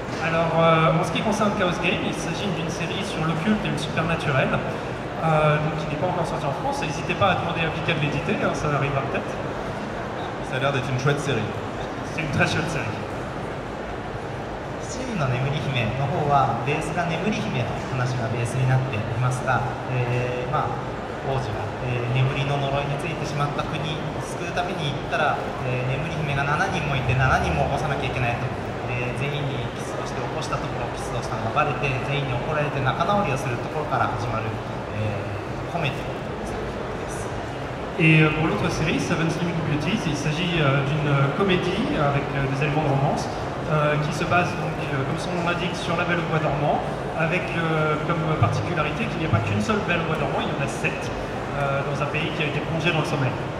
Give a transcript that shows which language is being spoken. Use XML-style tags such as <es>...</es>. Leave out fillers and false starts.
<fr>Alors, en ce qui concerne Chaos Game, il s'agit d'une série sur l'occulte et le supernaturel, donc qui n'est pas encore sortie en France. N'hésitez pas à demander à Pika de l'éditer, hein, ça arrivera peut-être. Ça a l'air d'être une chouette série. C'est une très chouette série.</fr> <ja>七人の眠り姫の方はベースが眠り姫の話がベースになっていますが、王子が、眠りの呪いについてしまった国を救うために行ったら、眠り姫が7人もいて7人も起こさなきゃいけないと、全員にキスをして起こしたところキスをしたのがバレて全員に怒られて仲直りをするところから始まる、コメディ</ja> <fr>Et pour l'autre série, Seven Sleeping Beauties, il s'agit d'une comédie avec des éléments de romance qui se base donc, comme son nom l'indique, sur la Belle au bois dormant, avec comme particularité qu'il n'y a pas qu'une seule Belle au bois dormant, il y en a 7 dans un pays qui a été plongé dans le sommeil.</fr>